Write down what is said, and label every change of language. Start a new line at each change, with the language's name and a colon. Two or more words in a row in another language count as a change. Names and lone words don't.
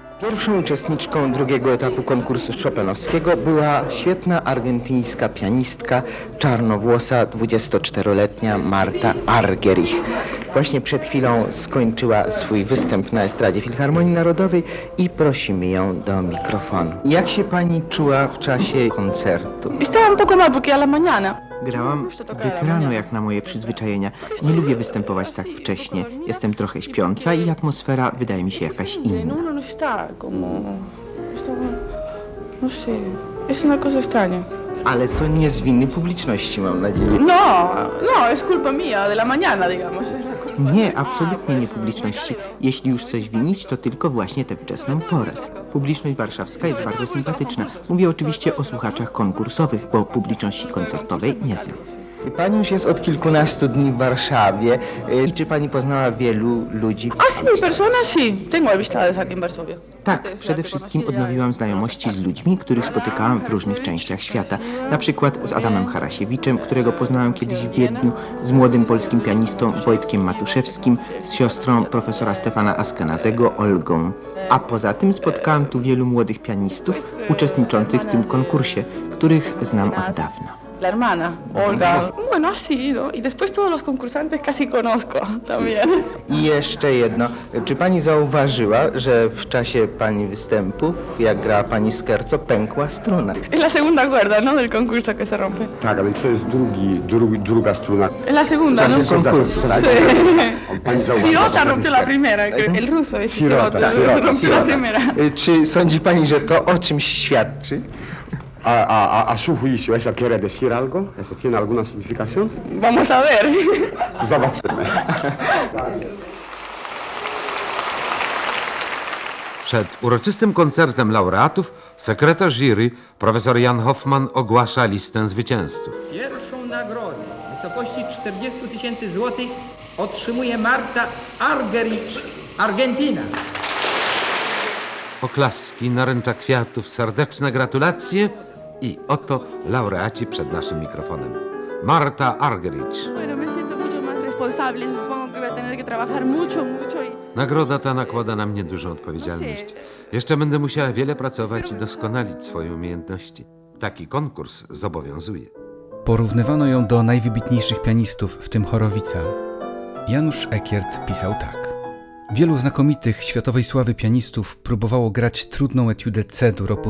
Polish: Pierwszą uczestniczką drugiego etapu konkursu chopinowskiego była świetna argentyńska pianistka, czarnowłosa, 24-letnia Marta Argerich. Właśnie przed chwilą skończyła swój występ na estradzie Filharmonii Narodowej i prosimy ją do mikrofonu. Jak się pani czuła w czasie koncertu?
Spanish: Estaba un poco mal porque a la mañana.
Polish: Grałam zbyt rano jak na moje przyzwyczajenia. Nie lubię występować tak wcześnie. Jestem trochę śpiąca i atmosfera wydaje mi się jakaś inna.
Spanish: Uno no está como... No sé, es una cosa extraña.
Polish: Ale to nie z winy publiczności, mam nadzieję.
Spanish: No, no, es culpa mía, de la mañana, digamos. Es la culpa
Polish: Nie,
Spanish: mía.
Polish: absolutnie nie publiczności. Jeśli już coś winić, to tylko właśnie tę wczesną porę. Publiczność warszawska jest bardzo sympatyczna. Mówię oczywiście o słuchaczach konkursowych, bo publiczności koncertowej nie znam. Pani już jest od kilkunastu dni w Warszawie. I czy pani poznała wielu ludzi?
Spanish: Ah, sí, personas sí. Tengo amistades aquí en Varsovia.
Polish: Tak, przede wszystkim odnowiłam znajomości z ludźmi, których spotykałam w różnych częściach świata. Na przykład z Adamem Harasiewiczem, którego poznałam kiedyś w Wiedniu, z młodym polskim pianistą Wojtkiem Matuszewskim, z siostrą profesora Stefana Askenazego, Olgą. A poza tym spotkałam tu wielu młodych pianistów uczestniczących w tym konkursie, których znam od dawna.
Spanish: La hermana, Olga. Bueno, sí, ¿no? Y después todos los concursantes casi conozco también.
Polish: I jeszcze jedno. Czy pani zauważyła, że w czasie pani występów, jak grała pani scherzo, pękła struna?
Spanish: Es la segunda cuerda, ¿no? Del concurso que se rompe.
Polish: Tak, ale to jest druga struna.
Spanish: Es la segunda, ¿no?
Polish: Konkursu, tak?
Spanish: Sí.
Polish: Pani zauważyła, Sirota że
Spanish: rompió la primera, creo. El ruso es Sirota, Sirota, Sirota, rompió la primera.
Polish: Czy sądzi pani, że to o czymś świadczy?
Spanish: A su juicio, ¿eso quiere decir algo? ¿Eso tiene alguna significación? Vamos a ver.
Polish: Zobaczymy. Przed uroczystym koncertem laureatów sekretarz jury, profesor Jan Hoffman, ogłasza listę zwycięzców. Pierwszą nagrodę w wysokości 40 000 złotych otrzymuje Marta Argerich, Argentyna. Oklaski, naręcza kwiatów, serdeczne gratulacje i oto laureaci przed naszym mikrofonem. Marta Argerich.
Spanish: Bueno, me siento mucho más responsable. Supongo que voy a tener que trabajar mucho y...
Polish: Nagroda ta nakłada na mnie dużą odpowiedzialność. Jeszcze będę musiała wiele pracować i doskonalić swoje umiejętności. Taki konkurs zobowiązuje. Porównywano ją do najwybitniejszych pianistów, w tym Horowica. Janusz Ekiert pisał tak. Wielu znakomitych światowej sławy pianistów próbowało grać trudną etiudę C-dur op.